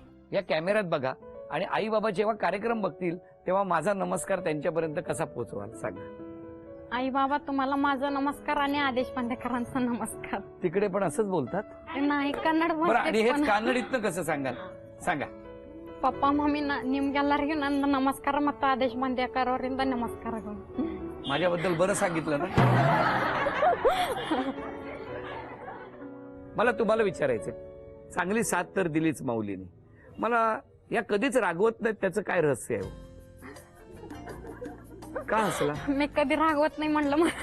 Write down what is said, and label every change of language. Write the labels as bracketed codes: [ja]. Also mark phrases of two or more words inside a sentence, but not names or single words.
[mr] या कॅमेऱ्यात बघा. आणि आई बाबा जेव्हा कार्यक्रम बघतील तेव्हा माझा नमस्कार त्यांच्यापर्यंत कसा पोहोचवाल सांगा? आई बाबा, तुम्हाला माझा नमस्कार आणि आदेश पांडेकरांचा नमस्कार. तिकडे पण असंच बोलतात? नाही, कन्नड बरं. आणि बोलते हेच पण. कानडीतनं कसं सांगाल? सांगा. [kn] ಪಪ್ಪ ಮಮ್ಮಿ ನಿಮ್ಗೆಲ್ಲರಿಗೂ ನನ್ನ ನಮಸ್ಕಾರ ಮತ್ತು ಆದೇಶ್ ಮಂಡ್ಯಕರ್ ಅವರಿಂದ ನಮಸ್ಕಾರಗಳು. [mr] माझ्याबद्दल बरं सांगितलं ना. मला तुम्हाला विचारायचं, चांगली साथ तर दिलीच माऊलीने, मला या कधीच रागवत नाहीत, त्याचं काय रहस्य आहे हो? का हसला? मी कधी रागवत नाही म्हणलं मला.